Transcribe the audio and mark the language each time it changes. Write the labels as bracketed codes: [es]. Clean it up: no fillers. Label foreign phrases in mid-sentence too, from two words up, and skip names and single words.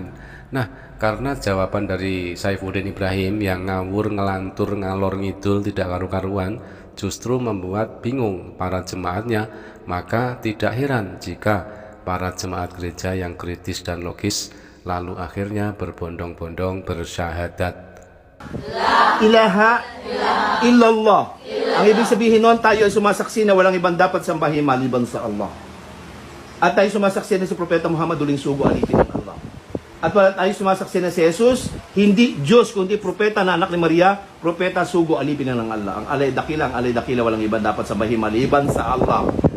[id] Nah, karena jawaban dari Saifuddin Ibrahim yang ngawur, ngelantur, ngalor ngidul, tidak karu-karuan, justru membuat bingung para jemaatnya, maka tidak heran jika para jemaat gereja yang kritis dan logis lalu akhirnya berbondong-bondong bersyahadat [ar] لا إله إلا الله. [tl] Ang ibig sabihin nun, tayo ay sumasaksi na walang ibang dapat sambahin maliban sa Allah. At tayo sumasaksi na si Propeta Muhammad uling sugo alipin ng Allah. At wala tayo sumasaksi na si Jesus, hindi Diyos, kundi propeta na anak ni Maria, propeta sugo alipin ng Allah. Ang alay dakila, walang ibang dapat sambahin maliban sa Allah.